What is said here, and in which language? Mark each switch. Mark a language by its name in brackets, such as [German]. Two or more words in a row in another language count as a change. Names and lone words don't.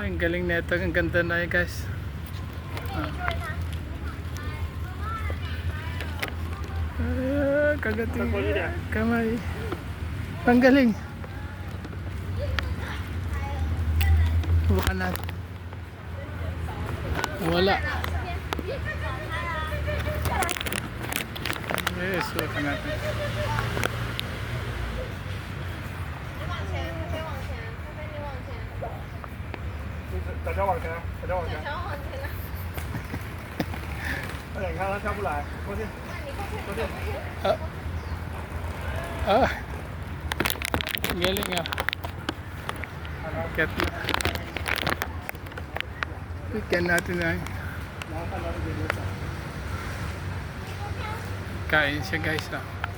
[Filipino] Ang galing nito. Ang ganda na yun guys. Kagati. Kamay. Ang galing. Subukan natin. Wala. Subukan natin. [Chinese] 小乔往前，小乔往前。快点，你看他跳不来，过去，过去。 [Filipino] Galing ah. Kat na. Bigyan natin na. Kain siya guys ah.